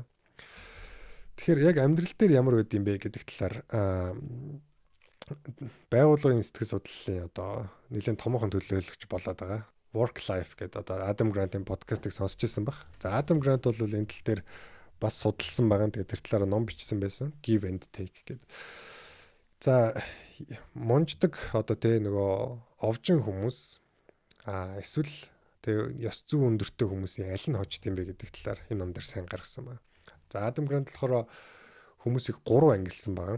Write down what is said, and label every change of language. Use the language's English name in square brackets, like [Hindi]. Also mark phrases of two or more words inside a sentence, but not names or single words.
[Mongolian] Тэгэхээр яг амьдрал дээр ямар үд юм бэ гэдэг талаар байгууллагын сэтгэл судлалын одоо нэлээд томоохон төлөөлөгч болоод байгаа. Work Life гэдэг одоо Адам Грантын подкастыг сонсч ирсэн баг. За Адам Грант бол энэ тал дээр бас судалсан байгаа. Тэгээд тэр талаараа ном бичсэн байсан. Give and Take гэдэг. За монждаг одоо тэ нөгөө овжин хүмүүс эсвэл тэгээ ёс зүйн өндөртэй хүмүүсийн аль нь хожд юм бэ гэдэг талаар энэ ном дээр сайн гаргасан байна. За Адам Грант болохоор хүмүүсийг 3 ангилсан байгаа.